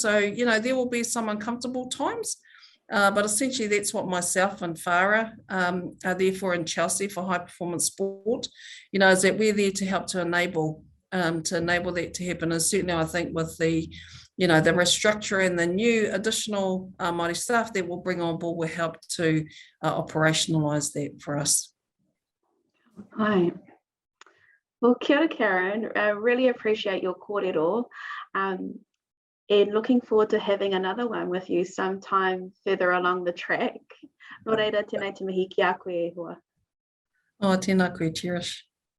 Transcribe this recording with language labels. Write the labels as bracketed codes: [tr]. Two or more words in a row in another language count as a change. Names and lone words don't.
[en] So, there will be some uncomfortable times, but essentially that's what myself and Farah are there for in Chelsea for high performance sport, is that we're there to help to enable that to happen. And certainly I think with the restructure and the new additional Māori staff that we'll bring on board will help to operationalise that for us. Hi. Well, [mi] kia ora, Karen. [en] I really appreciate your kōrero, and looking forward to having another one with you sometime further along the track. [mi] Nō reira, tēnei te mihi ki a koe e hoa. Oh, tēnā koe, cherish.